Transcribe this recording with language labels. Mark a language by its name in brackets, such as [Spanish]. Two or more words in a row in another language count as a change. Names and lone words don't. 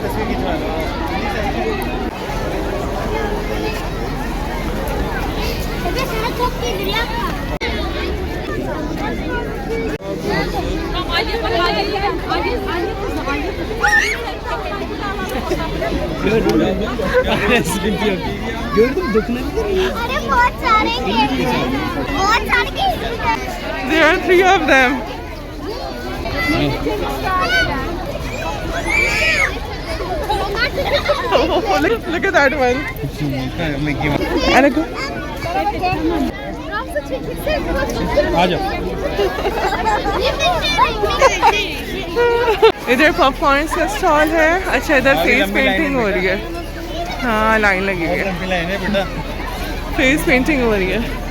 [Turkish] Çok gelir yapma. sıkıntı yok. Gördün mü? Dokunabilir miyim? [Hindi] अरे बहुत सारे खेल बहुत सारे खेल [English] There are 3 of them. Look at that one. And a go. [Hindi] आ जाओ। इधर पॉपकॉर्न का स्टॉल है। अच्छा, इधर [English] face painting [Hindi] हो रही है। हाँ, लाइन लगी हुई है। [English] face painting [Hindi] हो रही है।